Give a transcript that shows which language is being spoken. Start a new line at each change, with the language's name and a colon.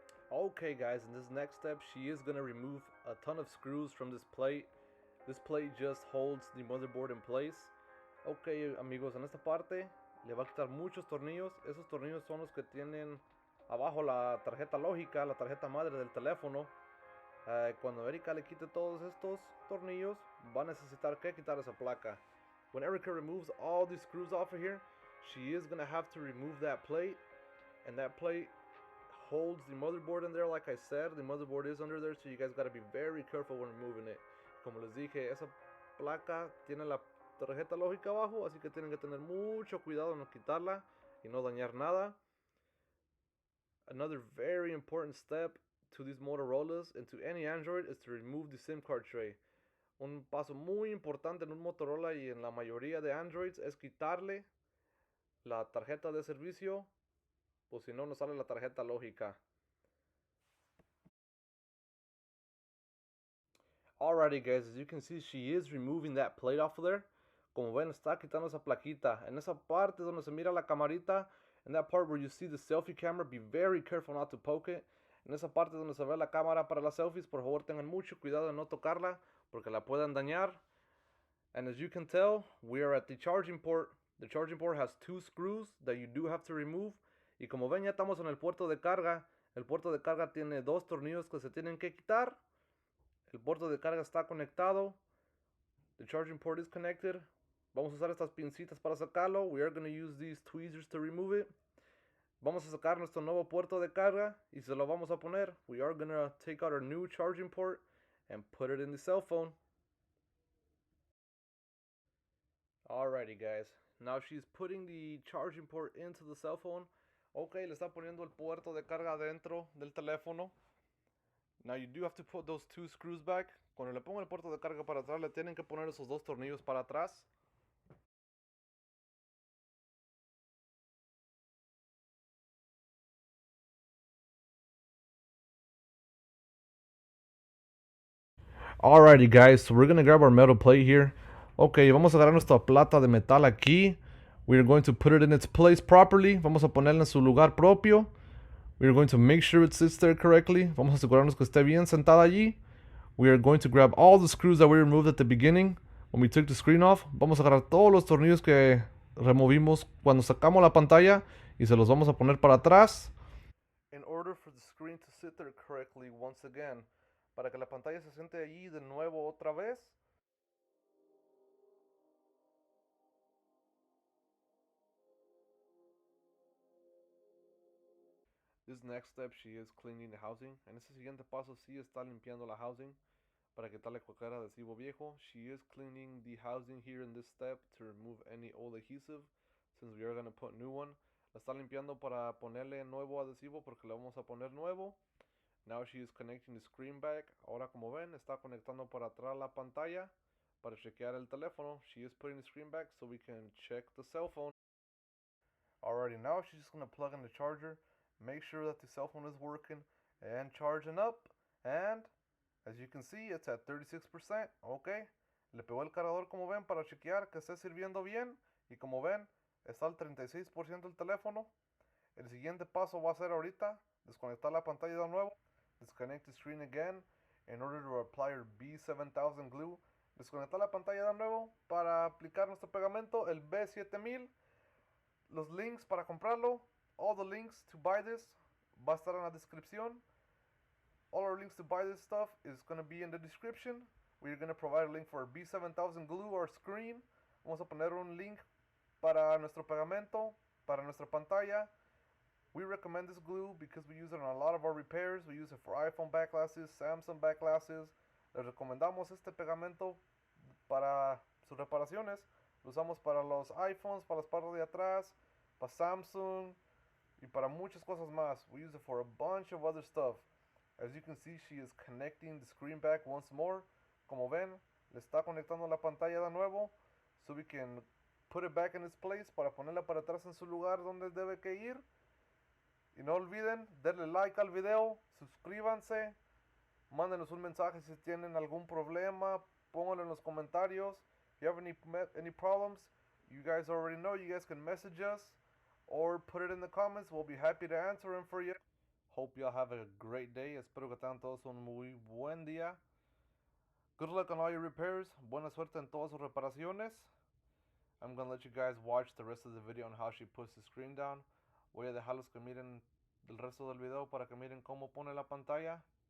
English: Okay guys, in this next step she is going to remove a ton of screws from this plate. This plate just holds the motherboard in place.
Spanish: Ok amigos, en esta parte le va a quitar muchos tornillos. Esos tornillos son los que tienen abajo la tarjeta lógica, la tarjeta madre del teléfono. Cuando Erika le quite todos estos tornillos, va a necesitar que quitar esa placa.
English: When Erika removes all these screws off of here, she is going to have to remove that plate. And that plate holds the motherboard in there. Like I said, the motherboard is under there, so you guys gotta be very careful when removing it.
Spanish: Como les dije, esa placa tiene la tarjeta lógica abajo, así que tienen que tener mucho cuidado en no quitarla y no dañar nada.
English: Another very important step to these Motorolas and to any Android is to remove the SIM card tray.
Spanish: Un paso muy importante en un Motorola y en la mayoría de Androids es quitarle la tarjeta de servicio, pues si no, no sale la tarjeta lógica.
English: Alrighty guys, as you can see, she is removing that plate off of there.
Spanish: Como ven, está quitando esa plaquita. En esa parte donde se mira la camarita,
English: in that part where you see the selfie camera, be very careful not to poke it.
Spanish: En esa parte donde se ve la cámara para las selfies, por favor tengan mucho cuidado de no tocarla, porque la pueden dañar.
English: And as you can tell, we are at the charging port. The charging port has two screws that you do have to remove.
Spanish: Y como ven, ya estamos en el puerto de carga. El puerto de carga tiene dos tornillos que se tienen que quitar. El puerto de carga está conectado.
English: The charging port is connected.
Spanish: Vamos a usar estas pincitas para sacarlo.
English: We are going to use these tweezers to remove it.
Spanish: Vamos a sacar nuestro nuevo puerto de carga y se lo vamos a poner.
English: We are going to take out our new charging port and put it in the cell phone. Alrighty guys, now she's putting the charging port into the cell phone.
Spanish: Ok, le está poniendo el puerto de carga dentro del teléfono.
English: Now you do have to put those two screws back.
Spanish: Cuando le pongo el puerto de carga para atrás, le tienen que poner esos dos tornillos para atrás.
English: Alrighty guys, so we're gonna grab our metal plate here.
Spanish: Ok, vamos a agarrar nuestra plata de metal aquí.
English: We're going to put it in its place properly.
Spanish: Vamos a ponerla en su lugar propio.
English: We're going to make sure it sits there correctly.
Spanish: Vamos a asegurarnos que esté bien sentada allí.
English: We are going to grab all the screws that we removed at the beginning when we took the screen off.
Spanish: Vamos a agarrar todos los tornillos que removimos cuando sacamos la pantalla y se los vamos a poner para atrás.
English: In order for the screen to sit there correctly once again,
Spanish: para que la pantalla se siente allí de nuevo otra vez.
English: This next step she is cleaning the housing.
Spanish: En este siguiente paso sí está limpiando la housing para quitarle cualquier adhesivo viejo.
English: She is cleaning the housing here in this step to remove any old adhesive since we are going to put new one.
Spanish: La está limpiando para ponerle nuevo adhesivo porque le vamos a poner nuevo.
English: Now she is connecting the screen back.
Spanish: Ahora como ven está conectando para atrás la pantalla para chequear el teléfono.
English: She is putting the screen back so we can check the cell phone. Alrighty, now she's just going to plug in the charger. Make sure that the cell phone is working and charging up. And as you can see, it's at 36%. Ok.
Spanish: Le pegó el cargador como ven para chequear que esté sirviendo bien. Y como ven, está al 36% el teléfono. El siguiente paso va a ser ahorita desconectar la pantalla de nuevo.
English: Disconnect the screen again in order to apply our B7000 glue.
Spanish: Desconectar la pantalla de nuevo para aplicar nuestro pegamento, el B7000. Los links para comprarlo,
English: all the links to buy this
Spanish: va a estar en la descripción.
English: All our links to buy this stuff is going to be in the description. We're going to provide a link for our B7000 glue or screen.
Spanish: Vamos a poner un link para nuestro pegamento, para nuestra pantalla.
English: We recommend this glue because we use it on a lot of our repairs. We use it for iPhone back glasses, Samsung back glasses.
Spanish: Les recomendamos este pegamento para sus reparaciones. Lo usamos para los iPhones, para las partes de atrás, para Samsung y para muchas cosas más.
English: We use it for a bunch of other stuff. As you can see, she is connecting the screen back once more.
Spanish: Como ven, le está conectando la pantalla de nuevo.
English: So we can put it back in its place
Spanish: para ponerla para atrás en su lugar donde debe que ir. Y no olviden darle like al video, suscríbanse, mándenos un mensaje si tienen algún problema, pónganlo en los comentarios.
English: If you have any problems, you guys already know, you guys can message us or put it in the comments. We'll be happy to answer them for you. Hope y'all have a great day.
Spanish: Espero que tengan todos un muy buen día.
English: Good luck on all your repairs.
Spanish: Buena suerte en todas sus reparaciones.
English: I'm gonna let you guys watch the rest of the video on how she puts the screen down.
Spanish: Voy a dejarlos que miren el resto del video para que miren cómo pone la pantalla.